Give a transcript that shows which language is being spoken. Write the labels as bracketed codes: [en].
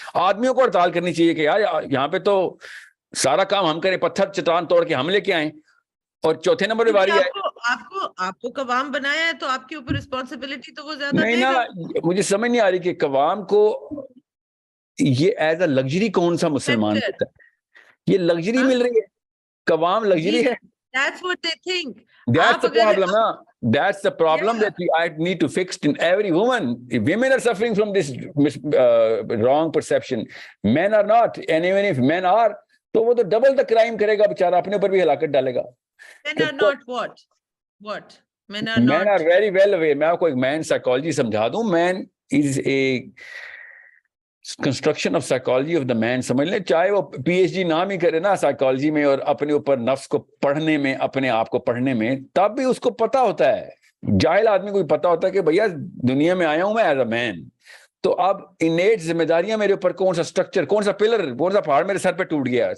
[ur] آدمیوں کو ہڑتال کرنی چاہیے کہ یار یہاں پہ تو سارا کام ہم کریں، پتھر چٹان توڑ کے ہم لے کے آئیں، اور چوتھے نمبر پہ باری آئے. آپ کو قوام بنایا ہے تو آپ کے اوپر رسپانسبلٹی تو وہ زیادہ نہیں نا. مجھے سمجھ نہیں آ رہی کہ قوام کو یہ ایز اے لگژری کون سا مسلمان ہوتا ہے؟ یہ لگژری مل رہی ہے، قوام لگژری ہے. [en] That's what they think. That's the problem, na. That's the problem that I need to fix in every woman. Women are suffering from this wrong perception. Men are not. And even if men are, [ur] تو وہ تو double the crime کرے گا بیچارہ، اپنے اوپر بھی ہلاکت ڈالے گا. [en] Men are not what? Men are very well aware. [ur] میں آپ کو ایک مین سائیکالوجی سمجھا دوں. مین [en] is a construction of psychology of the man. [ur] سمجھ لیں, چاہے وہ پی ایچ ڈی نام ہی کرے نا سائیکالوجی میں اور اپنے اوپر نفس کو پڑھنے میں, اپنے آپ کو پڑھنے میں, تب بھی اس کو پتا ہوتا ہے. جاہل آدمی کو بھی پتا ہوتا ہے کہ بھیا دنیا میں آیا ہوں میں ایز اے مین, تو اب انیٹ ذمہ داریاں میرے اوپر, کون سا اسٹرکچر, کون سا پلر, کون سا پہاڑ میرے سر پہ ٹوٹ گیا.